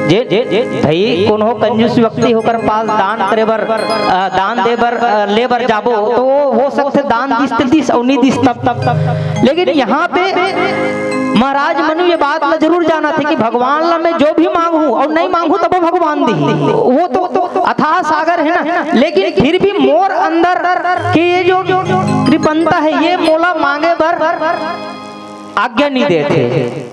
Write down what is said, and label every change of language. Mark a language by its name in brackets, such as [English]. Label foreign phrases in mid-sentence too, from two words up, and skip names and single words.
[Chhattisgarhi] जे भाई कोनो कंजूस व्यक्ति होकर पास दान करे बर दान दे बर ले बर जाबो तो हो सकते दान दिस और नहीं दिस तब, लेकिन यहाँ पे महाराज मनु ये बात ला जरूर जाना थे कि भगवान ला मैं जो भी मांगू और नहीं मांगू तब भगवान दी, वो तो अथाह सागर है ना, लेकिन फिर भी मोर अंदर कि ये जो कृपणता है ये मोला मांगे बर आज्ञा नहीं देते।